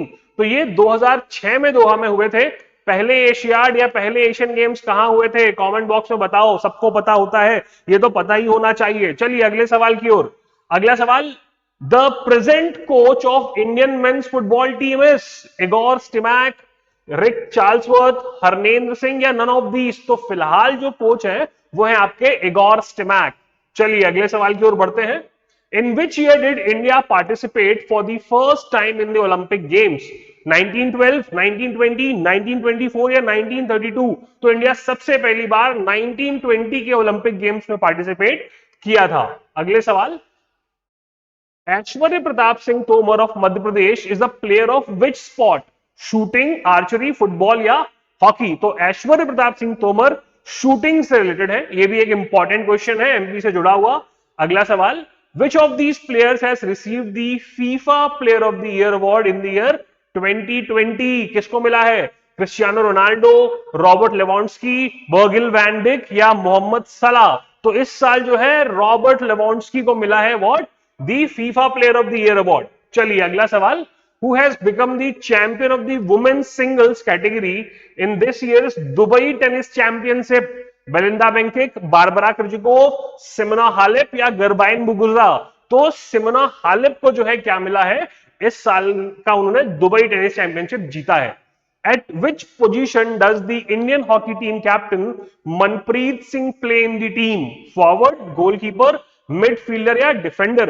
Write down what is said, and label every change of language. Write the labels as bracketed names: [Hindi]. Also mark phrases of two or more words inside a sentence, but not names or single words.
[Hindi] तो ये 2006 में दोहा में हुए थे। पहले एशियाड या पहले एशियन गेम्स कहां हुए थे? [English] comment box [Hindi] में बताओ, सबको पता होता है, ये तो पता ही होना चाहिए। चलिए अगले सवाल की ओर। अगला सवाल, [English] The present coach of Indian men's football team is? [Hindi] इगोर स्टिमैक, रिक चार्ल्सवर्थ, हरनेंद्र सिंह या [English] none of these? [Hindi] तो फिलहाल जो कोच है वो है आपके इगोर स्टिमैक। चलिए अगले सवाल की ओर बढ़ते हैं। [English] In which year did India participate for the first time in the Olympic Games? [Hindi] 1912, 1920, 1924 या 1932? तो इंडिया सबसे पहली बार 1920 के ओलंपिक गेम्स में पार्टिसिपेट किया था। अगले सवाल, [English] Aishwary Pratap Singh Tomar of Madhya Pradesh is the player of which sport? shooting, archery, football [Hindi] या हॉकी? तो ऐश्वर्य प्रताप सिंह तोमर शूटिंग से रिलेटेड है। यह भी एक [English] important question [Hindi] है, एमपी से जुड़ा हुआ। अगला सवाल, [English] which of these players has received the FIFA Player of the Year award in the year 2020? [Hindi] किसको मिला है? क्रिस्टियानो रोनाल्डो, रॉबर्ट लेवांडस्की, वर्गिल वैन डिक या मोहम्मद सलाह? तो इस साल जो है रॉबर्ट लेवांडस्की को मिला है व्हाट? [English] The FIFA Player of the Year award. [Hindi] चलिए अगला सवाल, [English] who has become the champion of the women's singles category in this year's Dubai Tennis Championship? [Hindi] बेलिंदा बेंकिक, बारबरा क्रिजिकोव, सिमोना हालेप या गरबाइन मुगुरुजा? तो सिमोना हालेप को जो है क्या मिला है? इस साल का उन्होंने दुबई टेनिस चैंपियनशिप जीता है। [English] At which position does the Indian hockey team captain Manpreet Singh play in the team? Forward, goalkeeper, midfielder या defender?